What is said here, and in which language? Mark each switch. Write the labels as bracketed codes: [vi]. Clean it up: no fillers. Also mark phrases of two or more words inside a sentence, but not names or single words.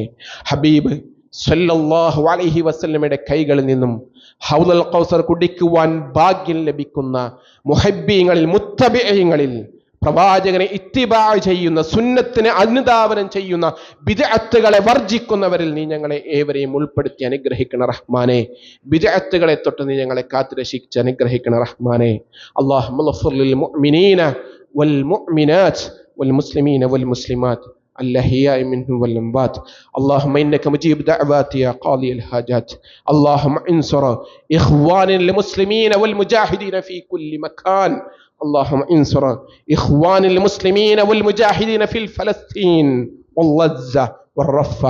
[ml] ഹബീബ് [ar] صلى الله عليه وسلم [ml] കൈകളിൽ നിന്നും ഹൗദുൽ കൗസർ കുടിക്കുവാൻ ഭാഗ്യം ലഭിക്കുന്ന മുഹബ്ബീങ്ങളിൽ, മുത്തബിഈങ്ങളിൽ, പ്രവാചകനെ ഇത്തിബാ ചെയ്യുന്ന, സുന്നത്തിനെ അനുധാവനം ചെയ്യുന്ന, ബിദ്അത്തുകളെ വർജിക്കുന്നവരിൽ നീ ഞങ്ങളെ ഏവരെയും ഉൾപ്പെടുത്തി അനുഗ്രഹിക്കണം റഹ്മാനെ. ബിദ്അത്തുകളെ തൊട്ട് നീ ഞങ്ങളെ കാത്തുരക്ഷിച്ച് അനുഗ്രഹിക്കണം റഹ്മാനെ. [ar] اللهم اغفر للمؤمنين والمؤمنات والمسلمين والمسلمات الأحياء منهم والأموات. اللهم إنك مجيب دعوات يا قاضي الحاجات. اللهم انصر إخوان المسلمين والمجاهدين في كل مكان. اللهم انصر إخوان المسلمين والمجاهدين في فلسطين والغزة والرفة.